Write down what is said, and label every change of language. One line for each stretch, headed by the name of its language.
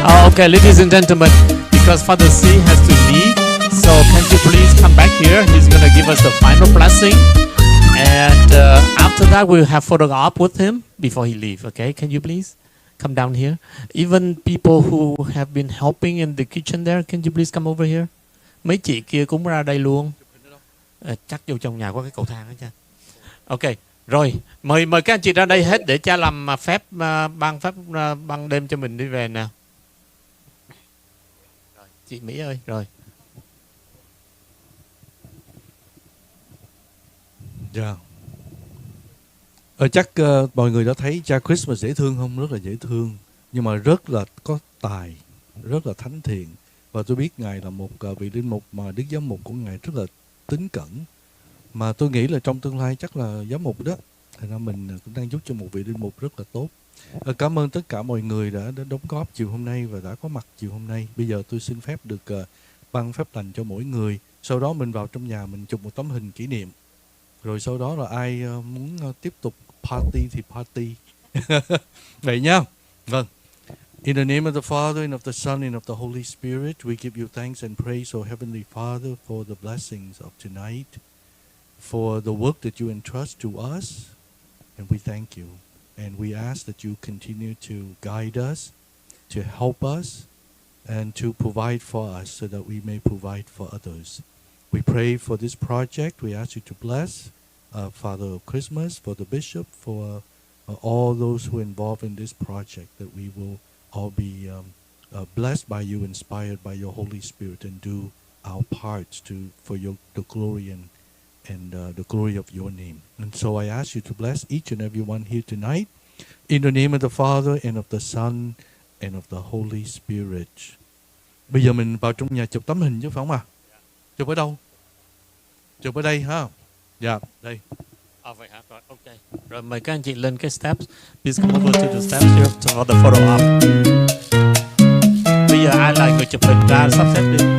English: Okay, ladies and gentlemen, because Father C has to leave, so can you please come back here? He's going to give us the final blessing. And after that, we'll have photograph with him before he leaves. Okay, can you please come down here? Even people who have been helping in the kitchen there, can you please come over here?
Vietnamese: Mấy chị kia cũng ra đây luôn. Chắc vô trong nhà có cái cầu thang đó cha. Ok, rồi mời các anh chị ra đây hết để cha làm phép ban đêm cho mình đi về nè. Chị Mỹ ơi, rồi. Dạ. Chắc mọi người đã thấy cha Christmas dễ thương không? Rất là dễ thương, nhưng mà rất là có tài, rất là thánh thiện. Và tôi biết Ngài là một vị linh mục mà Đức Giám mục của Ngài rất là tín cẩn. Mà tôi nghĩ là trong tương lai chắc là giám mục đó. Thành ra mình cũng đang giúp cho một vị linh mục rất là tốt. Cảm ơn tất cả mọi người đã đóng góp chiều hôm nay và đã có mặt chiều hôm nay. Bây giờ tôi xin phép được ban phép lành cho mỗi người. Sau đó mình vào trong nhà mình chụp một tấm hình kỷ niệm. Rồi sau đó là ai muốn tiếp tục party thì party. Vậy nha. Vâng.
English: In the name of the Father, and of the Son, and of the Holy Spirit, we give you thanks and praise, O Heavenly Father, for the blessings of tonight, for the work that you entrust to us, and we thank you. And we ask that you continue to guide us, to help us, and to provide for us so that we may provide for others. We pray for this project. We ask you to bless Father of Christmas, for the bishop, for all those who are involved in this project, that we will all be blessed by you, inspired by your Holy Spirit, and do our parts for the glory and the glory of your name. And so I ask you to bless each and every one here tonight, in the name of the Father, and of the Son, and of the Holy Spirit.
Vietnamese: Bây giờ mình vào trong nhà chụp tấm hình chứ phải không ạ? Chụp ở đâu? Chụp ở đây ha? Dạ, đây. Vậy hả? Rồi, ok. Rồi mời các anh chị lên cái steps.
English: Please come over to the steps here for the photo op.
Vietnamese: Bây giờ ai là người chụp hình ra sắp xếp đi.